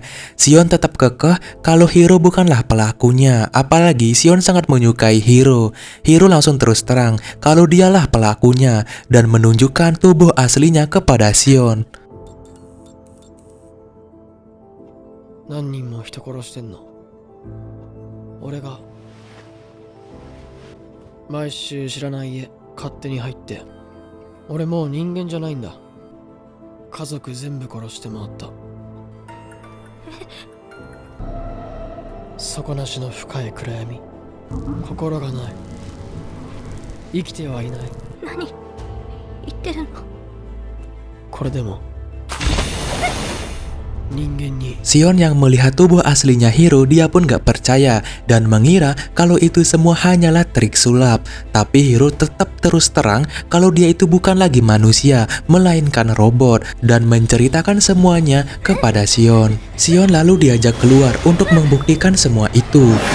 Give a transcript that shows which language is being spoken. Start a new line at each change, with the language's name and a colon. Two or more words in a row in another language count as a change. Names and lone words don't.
Indonesian: Sion tetap kekeh kalau Hiro bukanlah pelakunya, apalagi Sion sangat menyukai Hiro. Hiro langsung terus terang kalau dialah pelakunya dan menunjukkan tubuh aslinya kepada Sion.
Japanese: 何人も人殺してんの？俺が毎週知らない家勝手に入って、俺もう人間じゃないんだ。家族全部殺して回った。底なしの深い暗闇、心がない、生きてはいない。何言ってるの？これでも人間に
Indonesian: Sion yang melihat tubuh aslinya Hiro, dia pun gak percaya dan mengira kalau itu semua hanyalah trik sulap. Tapi Hiro tetap terus terang kalau dia itu bukan lagi manusia, melainkan robot, dan menceritakan semuanya kepada Sion. Sion lalu diajak keluar untuk membuktikan semua itu.